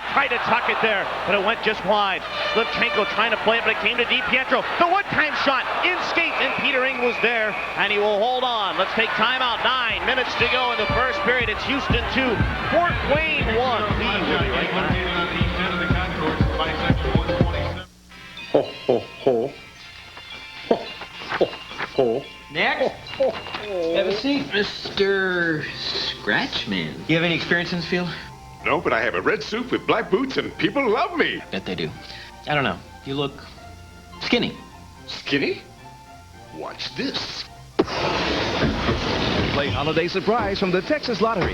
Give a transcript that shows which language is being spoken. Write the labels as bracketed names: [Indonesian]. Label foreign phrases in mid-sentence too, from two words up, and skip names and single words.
[English] Tried to tuck it there, but it went just wide. Slivchenko trying to play it, but it came to DiPietro. The one-time shot in skates, and Peter Ing was there, and he will hold on. Let's take timeout. 9 minutes to go in the first period. It's Houston 2, Fort Wayne 1. We will be right back. Ho, ho, ho. Ho, ho, ho. Next. Ho, ho. Have a seat, Mr. Scratchman. You have any experience in this field? No, but I have a red suit with black boots, and people love me. Bet they do. I don't know. You look skinny. Skinny? Watch this. Play Holiday Surprise from the Texas Lottery.